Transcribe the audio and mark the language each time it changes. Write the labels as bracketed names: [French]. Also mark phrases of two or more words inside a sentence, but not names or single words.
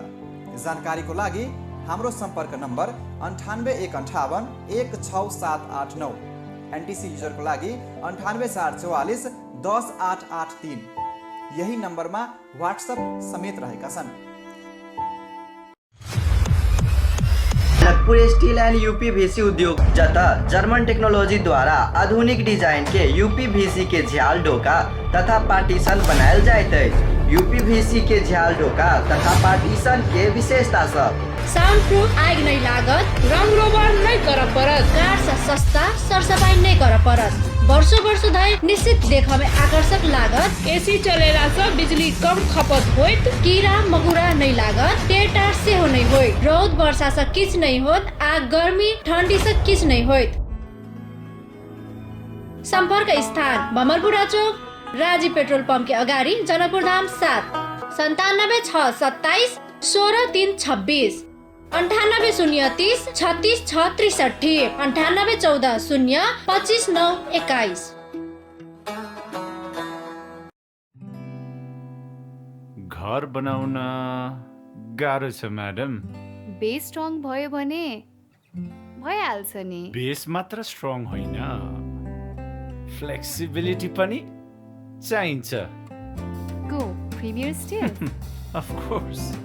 [Nepali] जानकारीको लागि हाम्रो सम्पर्क नम्बर 9815 16789, एनटीसी युजरको लागि 9844 10883। यही नम्बरमा व्हाट्सएप समेत रहेका छन्। [Maithili] जनकपुर स्टील एंड यूपीवीसी उद्योग जता [English] German technology [Maithili] द्वारा आधुनिक डिजाइन के यूपीवीसी के झ्याल ढोका तथा पार्टीशन बनायल जाइत है। यूपीवीसी के झ्याल ढोका तथा पार्टीशन के विशेषता सब [English] sound proof [Maithili] आग नै लागत, रङ रोबर नै कर परत, काठ से सस्ता, सरसफाई नै कर परत, वर्ष धरि निश्चित देखमे आकर्षक लागत, एसी चलेला से बिजली कम खपत होइत, कीड़ा मकुरा नै लागत, टेटार सेहो नै होइत, रौद वर्षा से किछ नै होत, आग गर्मी ठंडी से किछ नै होइत। संपर्क स्थान भमरपुरा चौक, राजी पेट्रोल पंप के अगाडि, जनकपुर धाम 7, 97 627 16 326, 98 030 36 663, 98 14 0 25 9 21। [Nepali] घर बनाउन गाह्रो छ म्याडम। [English] base strong [Nepali] भयो भने भइहाल्छ नि। बेस मात्र स्ट्रङ होइन, फ्लेक्सिबिलिटी पनि चाहिन्छ। गो प्रिमियर स्टिल [English] of course.